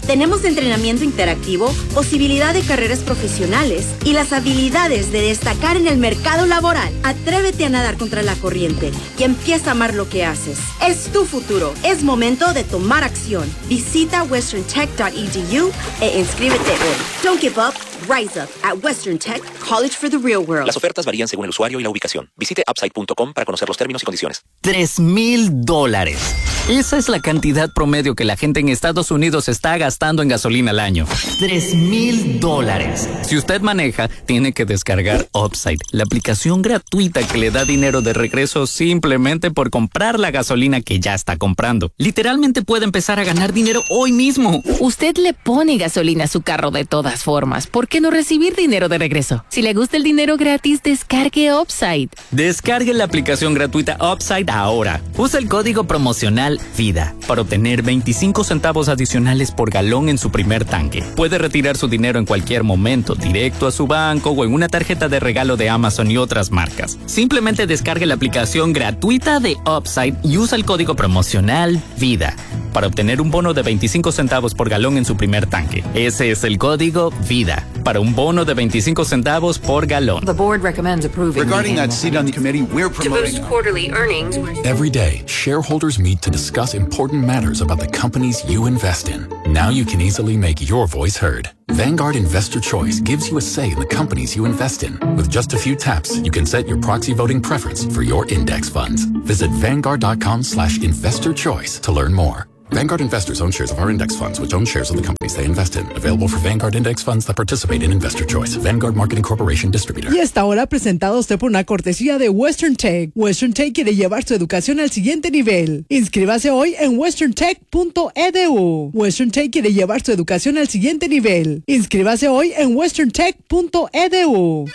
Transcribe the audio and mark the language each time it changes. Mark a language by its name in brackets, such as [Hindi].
[Spanish] Tenemos entrenamiento interactivo, posibilidad de carreras profesionales y las habilidades de destacar en el mercado laboral. Atrévete a nadar contra la corriente y empieza a amar lo que haces. Es tu futuro. Es momento de tomar acción. Visita westerntech.edu e inscríbete hoy. [English] Don't give up. Rise up at Western Tech College for the real world. [Spanish] Las ofertas varían según el usuario y la ubicación. Visite upside.com para conocer los términos y condiciones. $3,000. Esa es la cantidad promedio que la gente en Estados Unidos está gastando en gasolina al año. $3,000. Si usted maneja, tiene que descargar Upside, la aplicación gratuita que le da dinero de regreso simplemente por comprar la gasolina que ya está comprando. Literalmente puede empezar a ganar dinero hoy mismo. Usted le pone gasolina a su carro de todas formas. ¿Por qué no recibir dinero de regreso? Si le gusta el dinero gratis, descargue Upside. Descargue la aplicación gratuita Upside ahora. Usa el código promocional Vida para obtener 25 centavos adicionales por galón en su primer tanque. Puede retirar su dinero en cualquier momento, directo a su banco o en una tarjeta de regalo de Amazon y otras marcas. Simplemente descargue la aplicación gratuita de Upside y usa el código promocional Vida para obtener un bono de 25 centavos por galón en su primer tanque. Ese es el código Vida para un bono de 25 centavos por galón. [English] The board recommends approving. Regarding that seat on the committee, we're promoting to boost quarterly earnings. Every day, shareholders meet to discuss important matters about the companies you invest in. Now you can easily make your voice heard. Vanguard Investor Choice gives you a say in the companies you invest in. With just a few taps, you can set your proxy voting preference for your index funds. Visit vanguard.com/investorchoice to learn more. Vanguard Investors own shares of our index funds, which own shares of the companies they invest in. Available for Vanguard index funds that participate in Investor Choice. Vanguard Marketing Corporation Distributor. [Spanish] Y esta hora presentado usted por una cortesía de Western Tech. Western Tech quiere llevar su educación al siguiente nivel. Inscríbase hoy en westerntech.edu. Western Tech quiere llevar su educación al siguiente nivel. Inscríbase hoy en westerntech.edu.